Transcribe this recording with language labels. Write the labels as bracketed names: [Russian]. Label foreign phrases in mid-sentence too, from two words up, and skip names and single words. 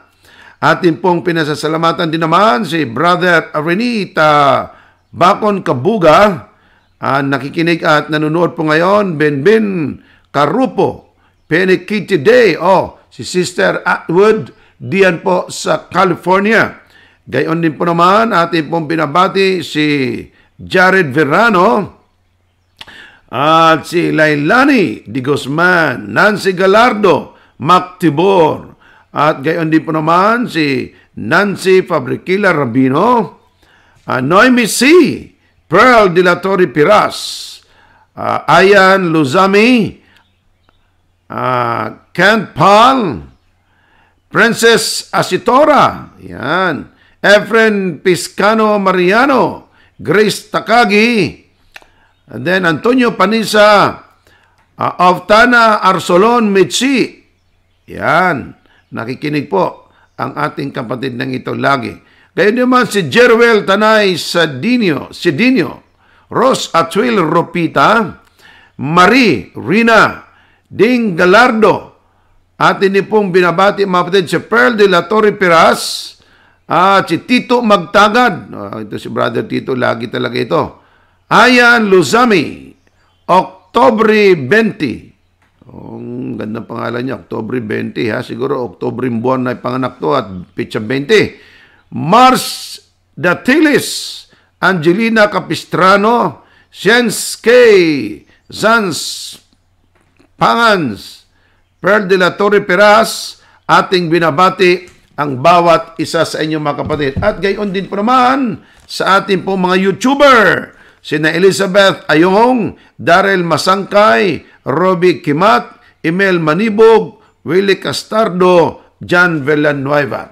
[Filipino] Ating pong pinasasalamatan din naman si Brother Arenita Bacon Kabuga, nakikinig at nanonood po ngayon, Benben Karupo, Penikiti Day, si Sister Atwood, diyan po sa California. Gayon din po naman, ating pong binabati si Jared Verano at si Lailani Di Guzman, Nancy Galardo, Mac Tibor, at gayon din po naman si Nancy Fabricila Rabino, Noemi C., Pearl de la Torre Piras, Ayan Luzami, Kent Paul, Princess Asitora, yan, Efren Piscano Mariano, Grace Takagi, [English] and then [Filipino] Antonio Panisa, Auftana Arsolon Mitsi. Yan, nakikinig po ang ating kapatid ng ito lagi. Kaya naman si Jeruel Tanay Sidinio, Ros Atwil Ropita, Marie Rina Ding Galardo, atin din pong binabati mga kapatid si Pearl de la Torre Piras, at si Tito Magtagad. Ito si Brother Tito, lagi talaga ito. Ayan Luzami, Oktobre 20. Ang ganda pangalan niya, Oktobre 20. Siguro Oktobre buwan na ipanganak to at pitsa 20. Mars Datilis, Angelina Capistrano, Siens K. Zans Pangans, Pearl de la Torre Piras, ating binabati ang bawat isa sa inyong mga kapatid. At gayon din po naman sa ating po mga YouTuber, sina Elizabeth Ayong, Darrell Masangkay, Robbie Kimat, Emel Manibog, Willie Castardo, John Villanueva.